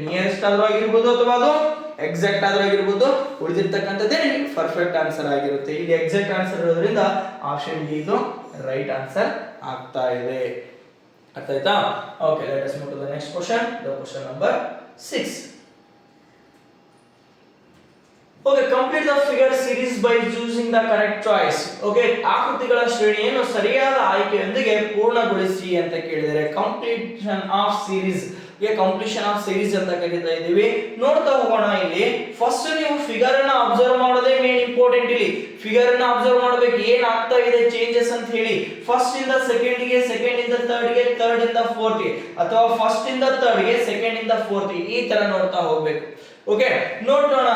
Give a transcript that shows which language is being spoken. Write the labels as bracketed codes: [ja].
[kn] Nearest ಆದ್ರೂ ಆಗಿರ್ಬೋದು ಅಥವಾ ಅದು ಎಕ್ಸಾಕ್ಟ್ ಆದ್ರೂ ಆಗಿರ್ಬೋದು, ಉಳಿದಿರ್ತಕ್ಕಂಥದ್ದೇ ನಿಮಗೆ ಪರ್ಫೆಕ್ಟ್ ಆನ್ಸರ್ ಆಗಿರುತ್ತೆ. ಇಲ್ಲಿ ಎಕ್ಸಾಕ್ಟ್ ಆನ್ಸರ್ ಇರೋದ್ರಿಂದ ಆಪ್ಷನ್ ಡಿ ಇದು ರೈಟ್ ಆನ್ಸರ್ ಆಗ್ತಾ ಇದೆ. ಅರ್ಥ ಆಯ್ತಾ? [en] Okay, let us move to the next question, the question number 6. Okay, complete the figure series by choosing the correct choice. [kn] Okay, ಆಕೃತಿಗಳ ಶ್ರೇಣಿಯನ್ನು ಸರಿಯಾದ ಆಯ್ಕೆಯೊಂದಿಗೆ ಪೂರ್ಣಗೊಳಿಸಿ ಅಂತ ಕೇಳಿದರೆ completion of series completion of series ಅಂತ ಕರೀತಾ ಇದೀವಿ. ನೋಡ್ತಾ ಹೋಗೋಣ. ಇಲ್ಲಿ ಫಸ್ಟ್ ನೀವು ಫಿಗರ್ ಅನ್ನ ಅಬ್ಸರ್ವ್ ಮಾಡೋದೇ ಮೇನ್ ಇಂಪಾರ್ಟೆಂಟ್. ಇಲ್ಲಿ ಫಿಗರ್ ಅನ್ನ ಅಬ್ಸರ್ವ್ ಮಾಡಬೇಕು, ಏನ್ ಆಗ್ತಾ ಇದೆ ಚೇಂಜಸ್ ಅಂತ ಹೇಳಿ. ಫಸ್ಟ್ ಇಂದ ಸೆಕೆಂಡ್ ಗೆ, ಸೆಕೆಂಡ್ ಇಂದ ಥರ್ಡ್ ಗೆ, ಥರ್ಡ್ ಇಂದ ಫೋರ್ತ್ ಗೆ, ಅಥವಾ ಫಸ್ಟ್ ಇಂದ ಥರ್ಡ್ ಗೆ, ಸೆಕೆಂಡ್ ಇಂದ ಫೋರ್ತ್ ಗೆ, ಈ ತರ ನೋಡ್ತಾ ಹೋಗ್ಬೇಕು. ಓಕೆ, ನೋಡೋಣ.